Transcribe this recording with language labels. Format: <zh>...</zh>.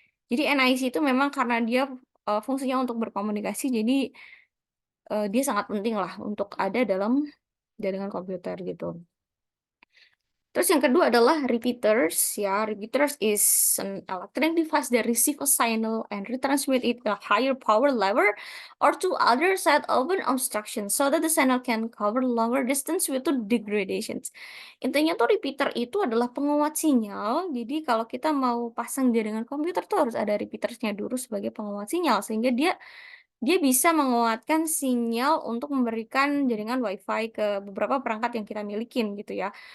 <id>Jadi NIC itu memang karena dia fungsinya untuk berkomunikasi, jadi dia sangat penting lah untuk ada dalam jaringan komputer gitu. Terus yang kedua adalah repeaters ya.</id> <en>Repeaters is an electronic device that receive a signal and retransmit it a higher power level or to other side of an obstruction so that the signal can cover longer distance without degradations.</en> <id>Intinya tuh repeater itu adalah penguat sinyal. Jadi kalau kita mau pasang jaringan komputer tuh harus ada repeatersnya dulu sebagai penguat sinyal sehingga dia bisa menguatkan sinyal untuk memberikan jaringan WiFi ke beberapa perangkat yang kita milikin gitu ya.</id>